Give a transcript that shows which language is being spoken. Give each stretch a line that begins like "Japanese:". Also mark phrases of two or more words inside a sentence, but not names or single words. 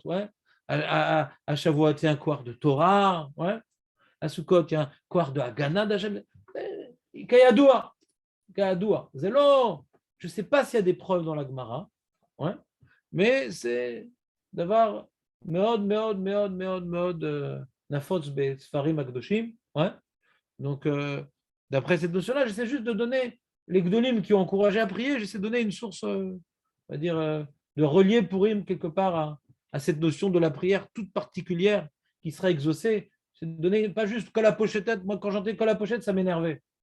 French: Ouais. À Shavuot, il y a un quart de Torah. Ouais. À Sukkot, il y a un quart de Haganah d'Hachem. Kayadoua. Zélo. Je ne sais pas s'il y a des preuves dans la Gemara. Ouais. Mais c'est d'avoir
Hebrew: מאוד נפוץ בספרים הקדושים.
French: Ouais. Donc, d'après cette notion-là, j'essaie juste de donner les Gdolim qui ont encouragé à prier, j'essaie de donner une source, on va dire, de relier Purim quelque part à cette notion de la prière toute particulière qui sera exaucée. C'est de donner pas juste que la pochette. Moi, quand j'entendais que la pochette, ça m'énervait.